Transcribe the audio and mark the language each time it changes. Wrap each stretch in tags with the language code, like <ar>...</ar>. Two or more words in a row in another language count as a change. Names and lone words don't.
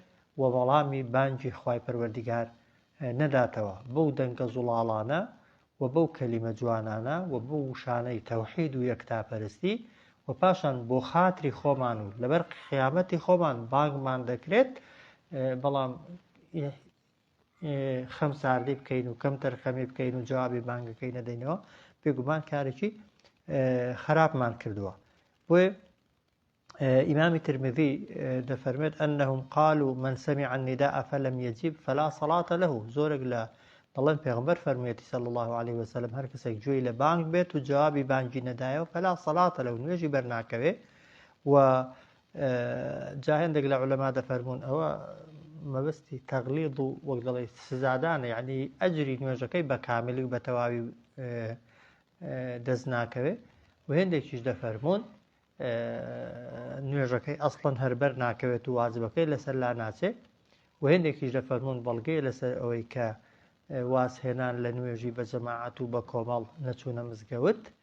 <ckb>و وەڵامی بانگی خوای پەروەردیگار نەداتەوە بەو دەنگە زوڵاڵانە و بەو کەلیمە جوانانە و بەو شانەی تەوحید و یەکتاپەرستی و پاشان بۆ خاتری خۆمان و لەبەر قیامەتی خۆمان بانگمان دەکرێت بەڵام خەمساردی بکەین و کەم تەرخەمی بکەین و جوابی بانگەکەی نەدەینەوە بێگومان کارێکی خراپمان کردووە. بۆیە ئیمامی ترمذی دەفەرمێت</ckb> <ar>ئەنەهم قالوا من سمع النداء فلم يجب فلا صلاة له</ar> <ckb>زۆرێک لە دەڵێن پێغەمبەر فەرموویەتی</ckb> <ar>صلی الله عليه وسلم</ar> <ckb>هەر کەسێک گوێی لە بانگ بێت و جوابی بانگی نەدایەوە</ckb> <ar>فلا صلاة له</ar> <ckb>نوێژی بەرناکەوێ و جا هێندێک لە عولەما دەفەرمون ئەوە مەبەستی تەغلیظ و وەک دەڵێ سزادانە یعنی ئەجری نوێژەکەی بە کاملی و بە تەواوی دەست ناکەوێ و هێندێکیش دەفەرمون نوێژەکەی ئەسڵەن هەربەر ناکەوێت و واجبەکەی لەسەر لا ناچێت و هێندێکیش دەفەرمون بەڵگەی لەسەر ئەوەی کە واسهێنان لە نوێژی بە جەماعەت و بە کۆمەڵ نەچوونە مزگەوت</ckb>